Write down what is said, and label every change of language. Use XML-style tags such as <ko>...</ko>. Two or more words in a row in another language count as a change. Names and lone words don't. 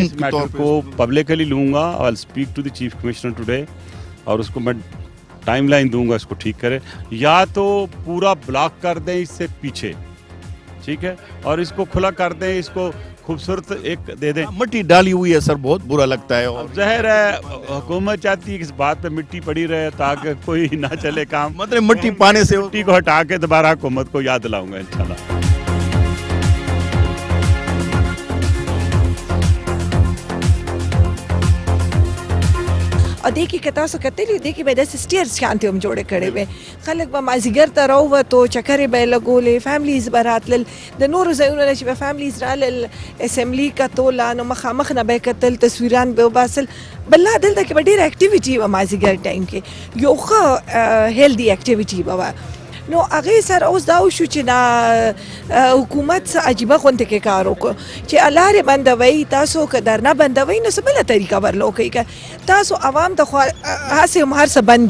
<ur>کو پبلکلی لوں گا اور</ur> <en>speak to the chief commissioner today</en> <ur>اور اس کو میں ٹائم لائن دوں گا اس کو ٹھیک کریں یا تو پورا بلاک کر دیں اس سے پیچھے ٹھیک ہے اور اس کو کھلا کر دیں اس کو خوبصورت ایک دے دیں مٹی ڈالی ہوئی ہے سر بہت برا لگتا ہے اور ظاہر ہے حکومت چاہتی ہے کہ اس بات پہ مٹی پڑی رہے تاکہ کوئی نہ چلے کام مطلب مٹی پانے سے مٹی کو ہٹا کے دوبارہ حکومت کو یاد دلاؤں گا ان شاء اللہ</ur> <ps>او دې کې که تاسو کتلي دې کې به داسې سټیرز شانتې هم جوړې کړې وې خلک به مازدیګر ته راووتو چکرې به یې لګولې فیملیز به راتلل د نورو ځایونو نه چې به فیملیز رالل اسمبلي کتوله نو مخامخ نه به یې کتل تصویران به وباسل بله دلته کې به ډېره اکټیویټي وه مازدیګر ټایم کې یو ښه</ps> <en>healthy activity</en> <ps>به وه نو هغې سره اوس دا وشو چې دا حکومت څه عجیبه غونډه کې کار وکړو چې لارې بندوئ تاسو که درنه بندوئ نو څه بله طریقه ورله وکئ که تاسو عوام ته خو هسې هم هر څه بند دي</ps>